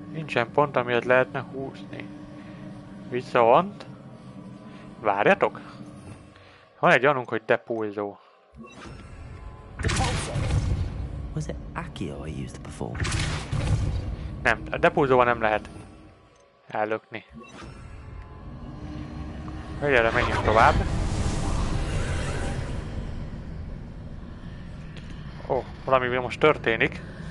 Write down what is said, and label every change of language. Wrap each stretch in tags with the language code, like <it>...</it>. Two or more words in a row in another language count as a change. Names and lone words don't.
<hu>nincsen pont, amiért lehetne húzni. Viszont... Várjatok! Van egy gyanunk, hogy depózó.</hu> <en>Was it Accio I used before?</en> <hu>Nem, a depózóval nem lehet ellökni. Gyere, menjünk tovább. Ó, valami most történik.</hu>